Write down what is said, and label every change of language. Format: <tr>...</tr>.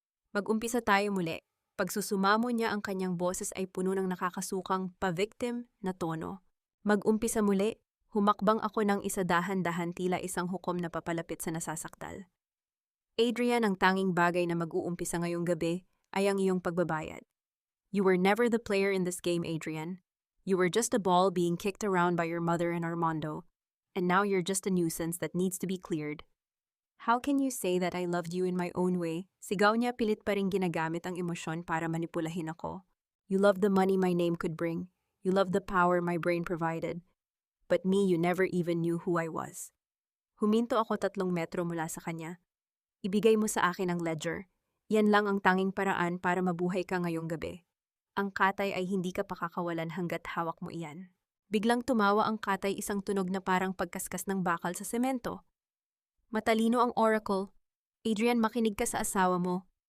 <tl>Mag-umpisa tayo muli. Pagsusumamo niya, ang kanyang boses ay puno ng nakakasukang pa-victim na tono. Mag-umpisa muli. Humakbang ako ng isa, dahan-dahan, tila isang hukom na papalapit sa nasasakdal. Adrian, ang tanging bagay na mag-uumpisa ngayong gabi ay ang iyong pagbabayad.</tl> <en>You were never the player in this game, Adrian. You were just a ball being kicked around by your mother and Armando, and now you're just a nuisance that needs to be cleared. How can you say that I loved you in my own way?</en> <tl>Sigaw niya, pilit pa rin ginagamit ang emosyon para manipulahin ako.</tl> <en>You loved the money my name could bring. You loved the power my brain provided. But me, you never even knew who I was.</en> <tl>Huminto ako 3 metro mula sa kanya. Ibigay mo sa akin ang ledger. Yan lang ang tanging paraan para mabuhay ka ngayong gabi. Ang Katay ay hindi ka pakakawalan hanggat hawak mo iyan. Biglang tumawa ang Katay, isang tunog na parang pagkaskas ng bakal sa semento. Matalino ang Oracle. Adrian, makinig ka sa asawa mo.</tl>